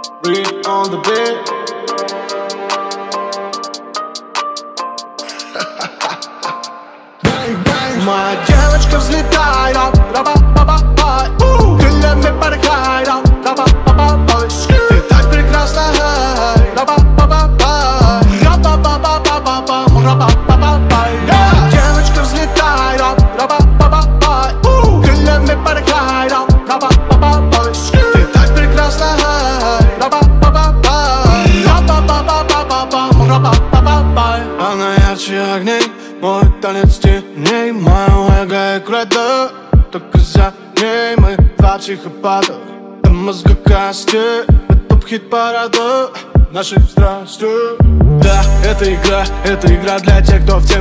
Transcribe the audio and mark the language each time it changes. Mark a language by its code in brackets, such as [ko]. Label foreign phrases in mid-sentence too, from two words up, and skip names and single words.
[en] Creep on the beat. [ru] Моя девочка взлетай, ра-ба-ба-ба-бай, крыльями порхай, ра-ба-ба-ба-бай. Ты так прекрасна, ра-ба-ба-ба-бай, ра-ба-ба-ба-ба-бам, ра-ба-ба-ба-бай. Девочка взлетай, ра-ба-ба-ба-бай, крыльями порхай, ра-ба-ба-ба-бай. Ты так прекрасна, ра-ба-ба-ба-бай, ра-ба-ба-ба-ба-бам, ра-ба-ба-ба-бай. Она ярче огней, мой танец теней, моя эго и кредо. Только за ней мы два психопата до мозга кости. Это хит-парада наших страстей. Да, это игра для тех, кто в теме.